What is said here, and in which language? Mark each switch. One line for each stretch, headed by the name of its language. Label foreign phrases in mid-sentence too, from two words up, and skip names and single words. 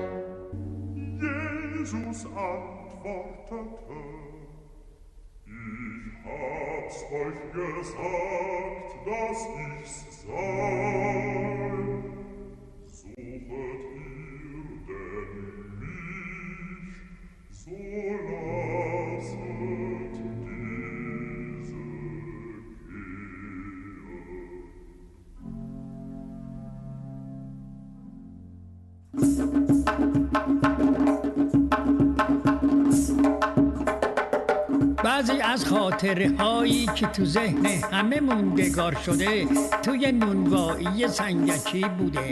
German: Jesus antwortete, ich hab's euch gesagt, dass ich's sei. Suchet ihr denn mich, so lasset diese
Persian: بعضی از خاطره هایی که تو ذهن همه موندگار شده توی نونوایی سنگکی بوده.